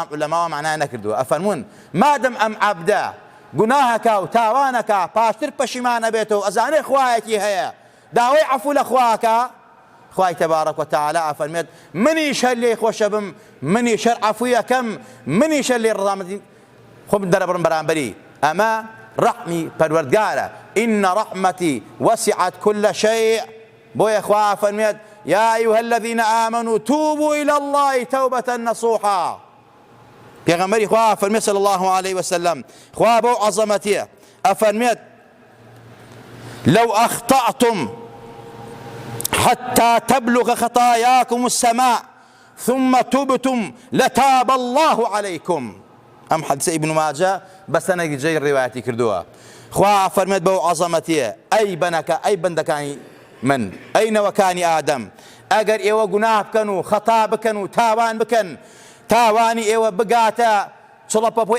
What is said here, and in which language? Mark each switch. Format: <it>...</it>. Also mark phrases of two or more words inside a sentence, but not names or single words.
<ckb>عولەماوە معنای نەکردووە ئەفەرمون مادەم ئەم عەبدە گوناهەکە و تاوانەکە پاشتر پەشیمانە بێتەوە ئەزانێ خوایەکی هەیە داوای عەفو لە خواکە خوای تەبارەک وتەعالا ئەفەرمێت منیش هەر لێی خۆشە بم منیش هەر عەفوی ئەکەم منیش هەر لێ ڕەحمەتی خۆم دەرەبڕم بەرامبەری ئەمە ڕەحمی پەروەردگارە ئین</ckb> <ar>ڕەحمەتی وەسعت كل شيء</ar> <ckb>بۆیە خوا ئەفەرمێت</ckb> <ar>يا أيها الذين آمنوا توبوا إلى الله توبة نصوحا</ar> <ckb>پێغەمبەری خوا ئەفەرمێت</ckb> <ar>صلى الله عليه وسلم</ar> <ckb>خوا بەو عەزەمەتیە ئەفەرمێت</ckb> <ar>لو أخطأتم حتى تبلغ خطاياكم السماء ثم تبتم لتاب الله عليكم</ar> <ckb>ئەم حەدیسە ئیبن ماجە بە سەنەدی جێی ڕێوایەتی کردووە خوا فەرمێت بەو عەزەمەتیە ئەی بەنەکە ئەی بەندەکانی من ئەی نەوەکانی ئادەم ئەگەر ئێوە گوناه بکەن و خەتا بکەن و تاوان بکەن تاوانی ئێوە بگاتە چڵەپەپۆی</ckb>